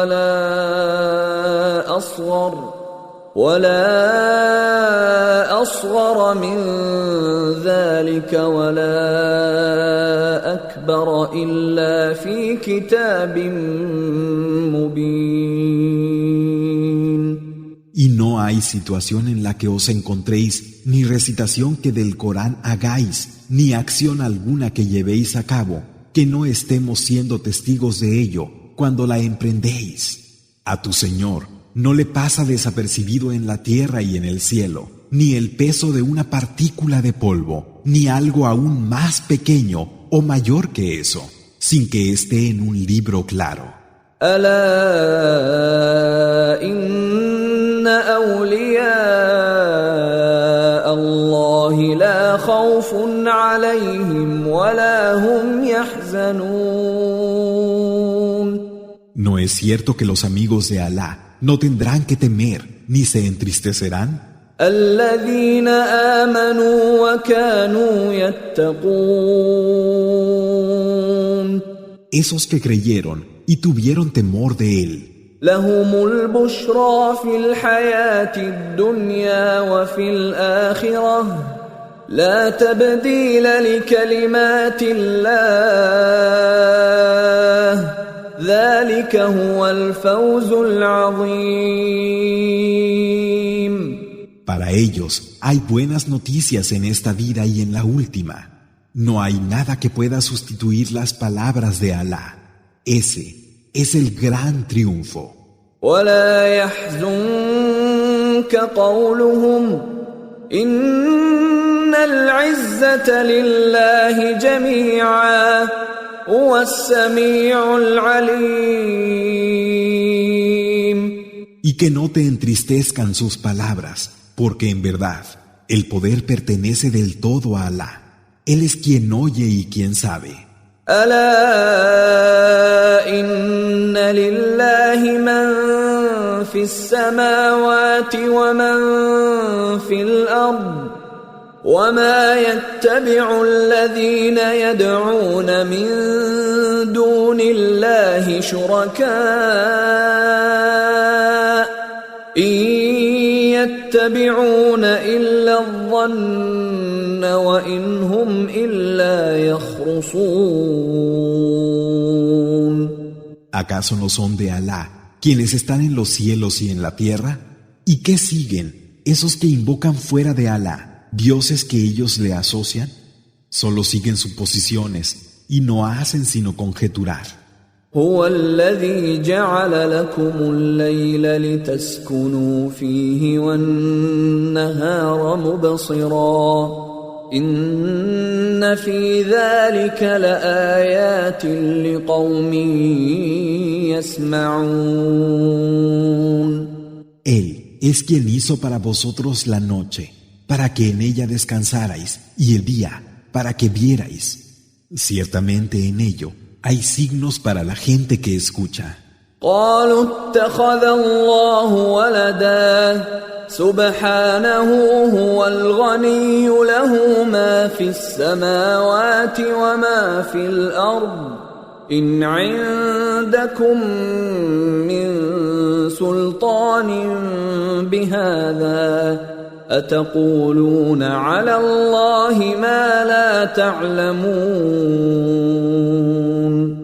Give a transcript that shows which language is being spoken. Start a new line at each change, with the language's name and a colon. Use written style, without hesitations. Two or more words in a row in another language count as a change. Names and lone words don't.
Arabic: ولا أصغر من ذلك ولا أكبر إلا في كتاب مبين.
Spanish: Y no hay situación en la que os encontréis, ni recitación que del Corán hagáis, ni acción alguna que llevéis a cabo, que no estemos siendo testigos de ello cuando la emprendéis. A tu Señor no le pasa desapercibido en la tierra y en el cielo, ni el peso de una partícula de polvo, ni algo aún más pequeño o mayor que eso, sin que esté en un libro claro.
Arabic: أولياء الله لا خوف عليهم ولا هم يحزنون.
Spanish: ¿No es cierto que los amigos de Alá no tendrán que temer ni se entristecerán?
Arabic: الذين آمنوا وكانوا يتقون.
Spanish: Esos que creyeron y tuvieron temor de él.
Arabic: لهم البشرى في الحياة الدنيا وفي الآخرة لا تبديل لكلمات الله ذلك هو الفوز العظيم.
Spanish: Para ellos hay buenas noticias en esta vida y en la última. No hay nada que pueda sustituir las palabras de Alá. Ese es el gran triunfo.
Arabic: ولا يحزنك قولهم إن العزة لله جميعا هو السميع العليم.
Spanish: Y que no te entristezcan sus palabras, porque en verdad el poder pertenece del todo a Alá. Él es quien oye y quien sabe.
Arabic: ألا إن لله من في السماوات ومن في الأرض وما يتبع الذين يدعون من دون الله شركاء إن يتبعون إلا الظن وإن هم إلا يخرصون.
Spanish: ¿Acaso no son de Alá quienes están en los cielos y en la tierra? ¿Y qué siguen esos que invocan fuera de Alá, dioses que ellos le asocian? Solo siguen suposiciones y no hacen sino conjeturar.
Arabic: هو الذي جعل لكم الليل لتسكنوا فيه والنهار مبصرا إن في ذلك لآيات لقوم يسمعون.
Spanish: Él es quien hizo para vosotros la noche, para que en ella descansarais, y el día, para que vierais. Ciertamente en ello hay signos para la gente que escucha.
Arabic: قالوا اتخذ الله ولدا سبحانه هو الغني له ما في السماوات وما في الأرض إن عندكم من سلطان بهذا أتقولون على الله ما لا تعلمون.